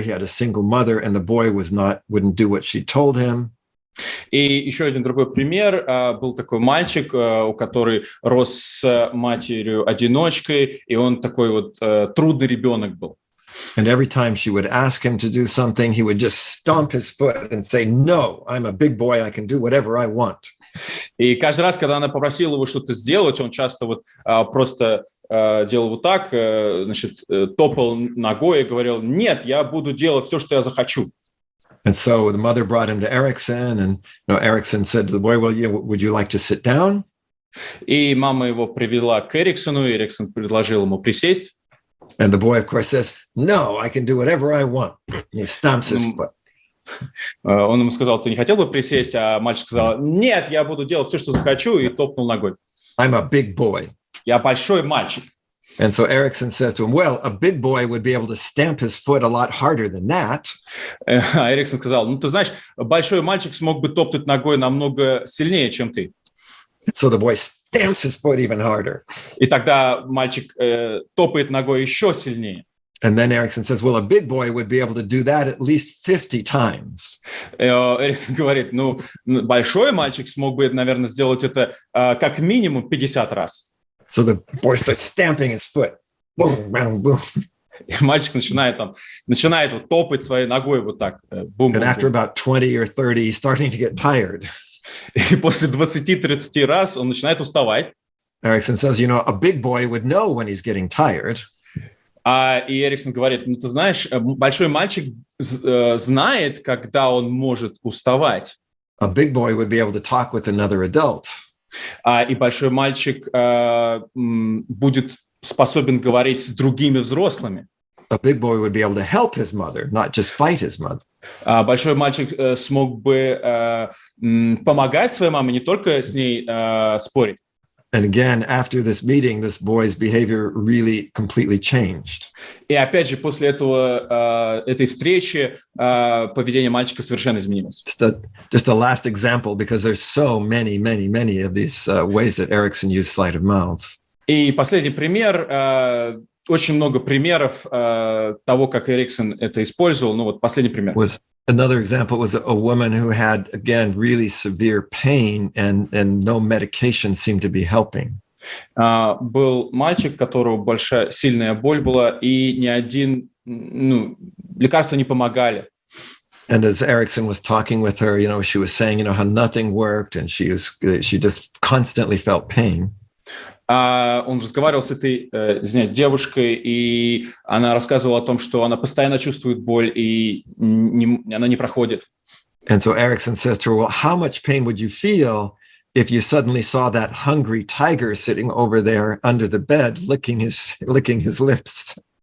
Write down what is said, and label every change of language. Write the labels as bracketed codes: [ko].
[en] He had a single mother, and the boy wouldn't do what she told him. [ru] И еще один другой пример. Был такой мальчик, у который рос с матерью-одиночкой, и он такой вот трудный ребенок был. [en] And every time she would ask him to do something, he would just stomp his foot and say, "No, I'm a big boy. I can do whatever I want." [ru] И каждый раз, когда она попросила его что-то сделать, он часто просто делал вот так, топал ногой и говорил: "Нет, я буду делать все, что я захочу." [en] And so the mother brought him to Erickson, and Erickson said to the boy, "Well, would you like to sit down?" [ru] И мама его привела к Эриксону, и Эриксон предложил ему присесть. [en] And the boy, of course, says, "No, I can do whatever I want." He stamps his foot. [ru] Он ему сказал: "Ты не хотел бы присесть?" А мальчик сказал: "Нет, я буду делать все, что захочу", и топнул ногой. [en] I'm a big boy. [ru] Я большой мальчик. [en] And so Erickson says to him, "Well, a big boy would be able to stamp his foot a lot harder than that." [ru] А Эриксон сказал: "Ты знаешь, большой мальчик смог бы топнуть ногой намного сильнее, чем ты." [en] So the boy stamps his foot even harder. [ru] И тогда мальчик топает ногой еще сильнее. [en] And then Erickson says, "Well, a big boy would be able to do that at least 50 times." [ru] Эриксон говорит: большой мальчик смог бы, наверное, сделать это как минимум 50 раз. [en] So the boy starts stamping his foot. Boom, boom, boom. [ru] И мальчик начинает вот топать своей ногой вот так. Бум, [en] And after about 20 or 30, he's starting to get tired. [ru] И после 20-30 раз он начинает уставать. [en] Erickson says, a big boy would know when he's getting tired. [ru] И Эриксон говорит: ты знаешь, большой мальчик знает, когда он может уставать. [en] A big boy would be able to talk with another adult. [ru] И большой мальчик будет способен говорить с другими взрослыми. [en] A big boy would be able to help his mother, not just fight his mother. [ru] Большой мальчик смог бы помогать своей маме, не только с ней спорить. [en] And again, after this meeting, this boy's behavior really completely changed. [ru] И опять же, после этой встречи поведение мальчика совершенно изменилось. [en] Just a last example, because there's so many of these ways that Erickson used sleight of mouth. [ru] И последний пример. Очень много примеров того, как Эриксон это использовал. Последний пример. [en] Another example was a woman who had, again, really severe pain and no medication seemed to be helping. [ru] Был мальчик, у которого сильная боль была, и ни один лекарства не помогали. [en] And as Erickson was talking with her, she was saying, how nothing worked, and she just constantly felt pain. [ru] Он разговаривал с этой девушкой, и она рассказывала о том, что она постоянно чувствует боль, и она не проходит. [en] And so Erickson says to her, "Well, how much pain would you feel if you suddenly saw that hungry tiger sitting over there under the bed, licking his lips.